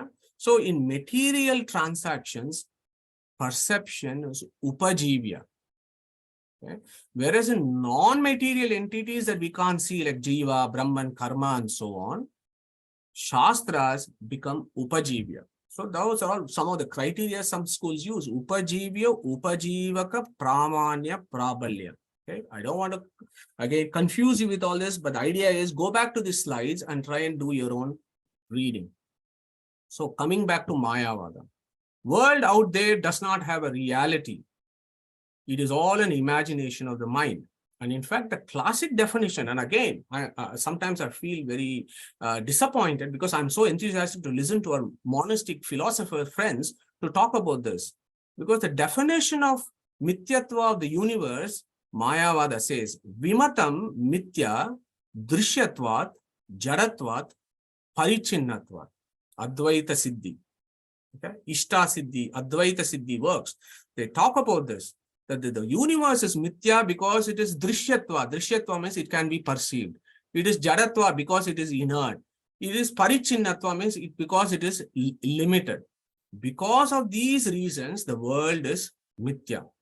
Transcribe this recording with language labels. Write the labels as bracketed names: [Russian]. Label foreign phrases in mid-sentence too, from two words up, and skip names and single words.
[English] So in material transactions, perception is upajivya. Okay? Whereas in non-material entities that we can't see, like jiva, brahman, karma, and so on, shastras become upajivya. So those are all some of the criteria some schools use. [Sanskrit] Upajivya, upajivaka, pramanya, prabalya. [English] Okay, I don't want to again confuse you with all this, but the idea is go back to the slides and try and do your own reading. So coming back to Mayavada, world out there does not have a reality. It is all an imagination of the mind. And in fact, the classic definition, and again, sometimes I feel very disappointed because I'm so enthusiastic to listen to our monastic philosopher friends to talk about this. Because the definition of mithyatva of the universe, Mayavada says, [Sanskrit] Vimatam mithya drishyatvat jaratvat parichinnatvat. [English] Advaita Siddhi. Okay? Ishta Siddhi, Advaita Siddhi works. They talk about this, that the universe is mithya because it is drishyatva. Drishyatva means it can be perceived. It is jaratva because it is inert. It is parichinnatva means because it is limited. Because of these reasons, the world is mithya.